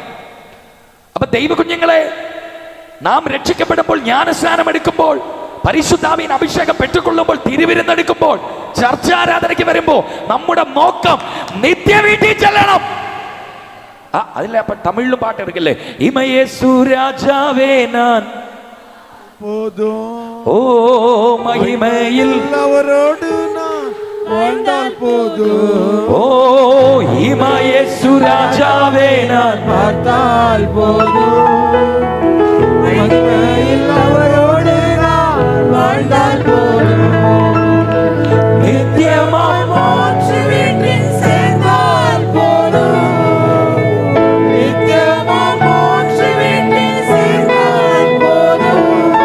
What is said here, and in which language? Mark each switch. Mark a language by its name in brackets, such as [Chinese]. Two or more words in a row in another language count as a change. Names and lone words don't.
[Malayalam] അപ്പൊ ദൈവ കുഞ്ഞുങ്ങളെ, നാം രക്ഷിക്കപ്പെടുമ്പോൾ, ജ്ഞാനസ്നാനം എടുക്കുമ്പോൾ, പരിശുദ്ധാവിൻ അഭിഷേകം പെറ്റുകൊള്ളുമ്പോൾ, തിരുവിരുന്നെടുക്കുമ്പോൾ, ചർച്ചാരാധനയ്ക്ക് വരുമ്പോ നമ്മുടെ നോക്കം നിത്യ വീട്ടിൽ ചെല്ലണം. അതില്ല. അപ്പൊ തമിഴിലും പാട്ട് എടുക്കല്ലേ, [Tamil] இமயேசு ராஜாவே நான் ஓ மகிமையில் അവരോട് வாழ்ந்தால் போதும். ஓ இமயேசு ராஜாவே நான் பார்த்தால் போதும். மகிமையில் அவரோடு நான் வாழ்ந்தால் போதும். நித்தியமாய் மோட்ச வீட்டில் சேர்ந்தால் போதும். நித்தியமாய் மோட்ச வீட்டில் சேர்ந்தால் போதும்.